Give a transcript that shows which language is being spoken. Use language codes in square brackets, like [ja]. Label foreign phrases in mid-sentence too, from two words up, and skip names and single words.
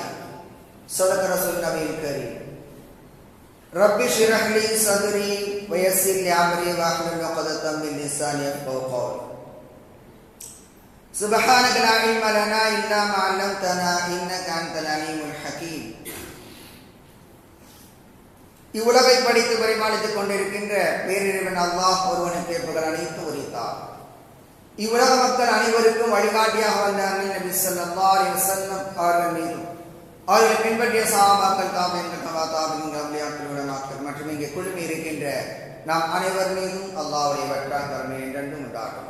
[ar] صدق رسول النبي الكريم. رب اشرح لي صدري ويسر لي امري واحلل عقدة من لساني يفقهوا قولي. سبحانك لا علم لنا الا ما علمتنا انك انت العليم الحكيم. [ta] இவ்வுலகை படித்து பரிமாளித்துக் கொண்டிருக்கின்ற பேரிறைவன் அல்லாஹ் ஒருவனுக்கு புகழ் அனைத்து உரித்தார். இவ்வுலக மக்கள் அனைவருக்கும் வழிகாட்டியாக வந்த அண்ணல் நபி [ar] صلى الله عليه وسلم [ta] அவர்கள் மீதும் அவர்களை பின்பற்றிய சஹாபாக்கள், தாபீன்கள், தபா-தாபீன்கள், அவுலியாக்கள், உலமாக்கள் மற்றும் இங்கே குழுமி இருக்கின்ற நாம் அனைவர் மீதும் அல்லாஹ்வுடைய வற்றாக் கருணை என்றென்றும் உண்டாகுமாக.